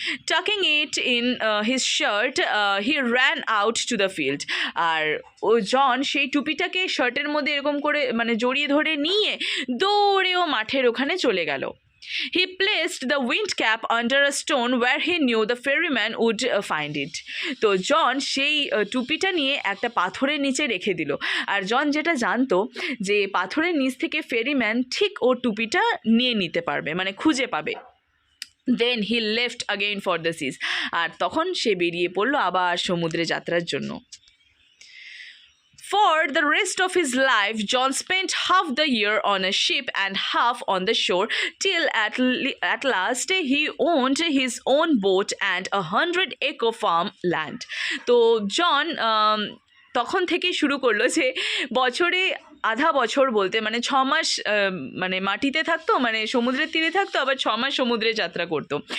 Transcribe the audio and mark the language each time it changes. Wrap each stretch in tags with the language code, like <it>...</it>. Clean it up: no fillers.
<en>Tucking it in his shirt, he ran out to the field.</en> <bn>আর ও জন সেই টুপিটাকে শার্টের মধ্যে এরকম করে মানে জড়িয়ে ধরে নিয়ে দৌড়ে ও মাঠের ওখানে চলে গেল।</bn> <en>He placed the windcap under a stone where he knew the ferryman would find it.</en> <bn>তো জন সেই টুপিটা নিয়ে একটা পাথরের নিচে রেখে দিল, আর জন যেটা জানতো যে পাথরের নিচ থেকে ফেরিম্যান ঠিক ওর টুপিটা নিয়ে নিতে পারবে, মানে খুঁজে পাবে।</bn> <en>then he left again for the seas,</en> <bn>আর তখন সে বেরিয়ে পড়লো আবার সমুদ্রে যাত্রার জন্য।</bn> <en>For the rest of his life, John spent half the year on a ship and half on the shore, till at last he owned his own boat and 100-acre farm land.</en> <bn>তো জন তখন থেকেই শুরু করলো যে বছরে আধা বছর বলতে মানে 6 মাস মানে মাটিতে থাকতো, মানে সমুদ্রের তীরে থাকতো, আবার 6 মাস সমুদ্রে যাত্রা করতো।</bn>